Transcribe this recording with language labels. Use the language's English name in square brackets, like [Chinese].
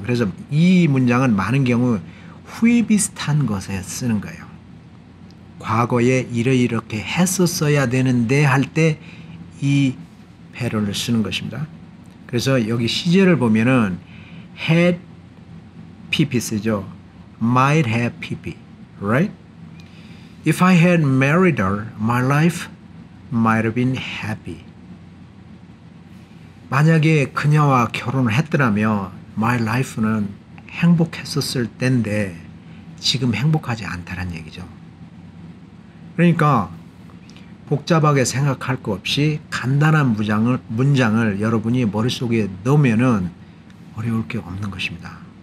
[Korean] 그래서 이 문장은 많은 경우 후에 비슷한 것에 쓰는 거예요. 과거에 이렇게 했었어야 되는데 할 때 이 패런을 쓰는 것입니다. 그래서 여기 시제를 보면은 had pp 쓰죠. [English] might have pp, right? If I had married her, my life might have been happy. [Korean] 만약에 그녀와 결혼을 했더라면 my life는 행복했었을 텐데 지금 행복하지 않다는 얘기죠. 그러니까 복잡하게 생각할 거 없이 간단한 문장을 여러분이 머릿속에 넣으면은 어려울 게 없는 것입니다.